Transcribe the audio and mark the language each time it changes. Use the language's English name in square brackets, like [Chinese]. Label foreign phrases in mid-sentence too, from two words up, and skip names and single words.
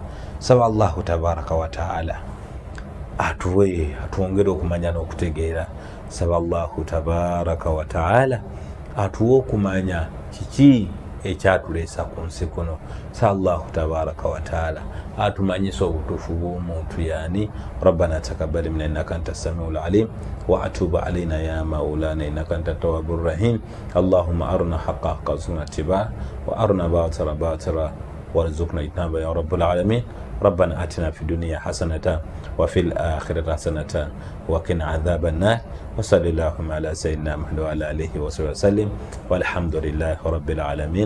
[Ganda] Saba [Arabic] الله تبارك وتعالى [Ganda] atuwe, atwongere okumanya n'okutegeera. Saba [Arabic] الله تبارك وتعالى [Ganda] atuwe okumanya kiki ekyatuleesa ku nsi kuno. Sa [Arabic] الله تبارك وتعالى [Ganda] atumanyisa obutuufu bw'omuntu yani. [Arabic] ربنا تقبل منا إنك أنت السميع العليم وتب علينا يا مولانا إنك أنت التواب الرحيم. اللهم أرنا الحق حقا وارزقنا اتباعه وأرنا الباطل باطلا وارزقنا اجتنابه يا رب العالمين. ربنا آتنا في الدنيا حسنة وفي الآخرة حسنة وقنا عذاب النار وصلى اللهم على سيدنا محمد وعلى آله وصحبه وسلم والحمد لله رب العالمين.